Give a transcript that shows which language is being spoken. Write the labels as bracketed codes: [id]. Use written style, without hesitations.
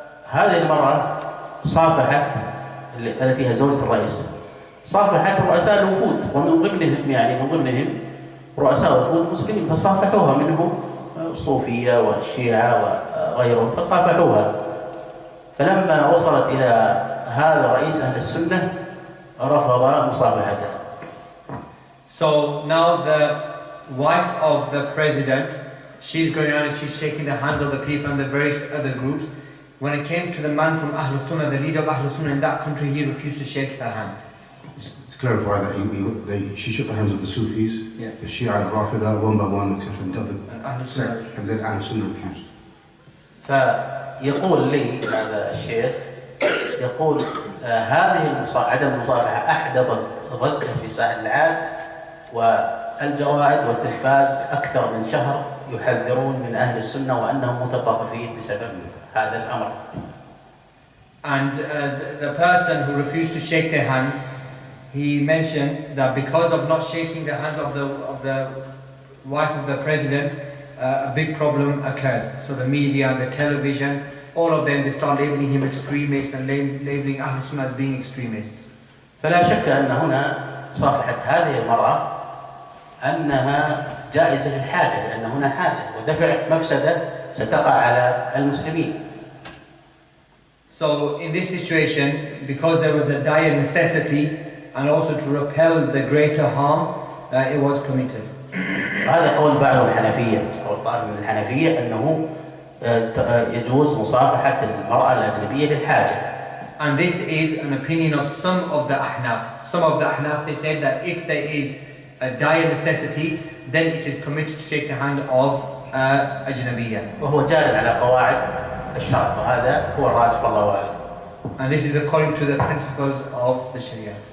[ar] هذه المرأة صافحت التي هي زوجة الرئيس، صافحت رؤساء الوفود، ومن ضمنهم رؤساء وفود مسلمين، فصافحوها، منهم الصوفية والشيعة وغيرهم، فصافحوها. فلما وصلت إلى هذا رئيس أهل السنة رفض مصافحته. [en] So now the wife of the president, she's going around and she's shaking the hands of the people and the various other groups. When it came to the man from Ahlul Sunnah, the leader of Ahlul Sunnah in that country, he refused to shake her hand. To clarify that, she shook the hands of the Sufis, the Shia, the Rafida, one by one, etc. And then Ahlul Sunnah refused. [ar] فيقول لي هذا الشيخ، يقول هذه عدم المصافحة أحدثت ضجة في ساحل العاج، والجرائد والتلفاز أكثر من شهر يحذرون من أهل السنة وأنهم متطرفين بسبب هذا الأمر. [en] And the person who refused to shake their hands, he mentioned that because of not shaking the hands of the wife of the president, a big problem occurred. So the media, the television, all of them, they start labeling him extremist and labeling Ahlul Sunnah as being extremists. [ar] فلا شك أن هنا صافحة هذه المرأة أنها جائزة للحاجة، لأن هنا حاجة ودفع مفسدة ستقع على المسلمين. [en] So in this situation, because there was a dire necessity and also to repel the greater harm, it was permitted. [ar] هذا قول بعض الحنفية أو طائفة من الحنفية أنه يجوز مصافحة المرأة الأجنبية للحاجة. [en] And this is an opinion of some of the Ahnaf. Some of the Ahnaf, they said that if there is a dire necessity, then it is permitted to shake the hand of ajnabiyya. [ar] وهو جار على قواعد الشرع، وهذا هو الراجح والله أعلم. [en] And this is according to the principles of the Sharia.